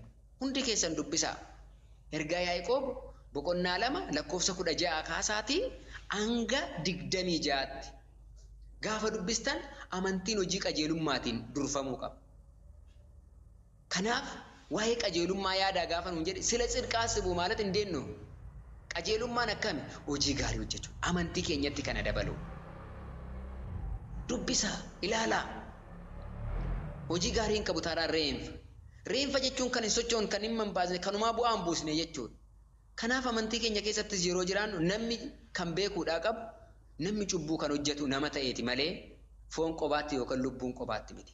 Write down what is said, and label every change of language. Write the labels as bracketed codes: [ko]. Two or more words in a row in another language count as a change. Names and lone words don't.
[om] Hundi keessan dubbisaa. Ergaa Yaaqoob boqonnaa 2 lakkoofsa 16 kaasaatii hanga 26tti gaafa dubbistan amantiin hojii qajeelummaatiin durfamuu qaba. Kanaaf waa'ee qajeelummaa yaadaa gaafa nuun jedhe sila xirqaasibu [am] ማለት እንዴት ነው? [om] qajeelummaan akkami? Hojii gaarii hojjechuu amantii keenyatti kana dabalu. Dubbisa ilaala. Hojii gaarii hin qabu taaraan reenfa jechuun kan hin sochoon kan hin mambaasne kanumaa bu'aa hin buusne jechuudha. Kanaaf amantii keenya keessattis yeroo jiraannu namni kan beekuudhaa qabu namni cubbuu kan hojjetu nama ta'eeti malee foon qobaatti yookaan lubbuun qobaatti miti.